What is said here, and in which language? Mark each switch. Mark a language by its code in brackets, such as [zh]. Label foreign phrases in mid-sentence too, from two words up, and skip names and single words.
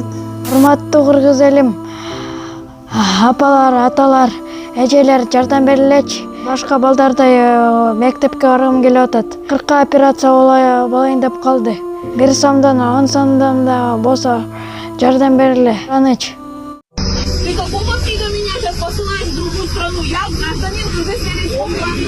[ky] Урматтуу кыргыз элим, апалар, аталар, эжелер жардам берилечи. Башка балдардай мектепке баргым келип атат. 40 операция болайын деп калды. 1 сомдон 10 сомдон да болсо жардам бериле. Анычы. [ru] Ты какого фига меня сейчас посылаешь в другую страну? Я гражданин Кыргызской республики.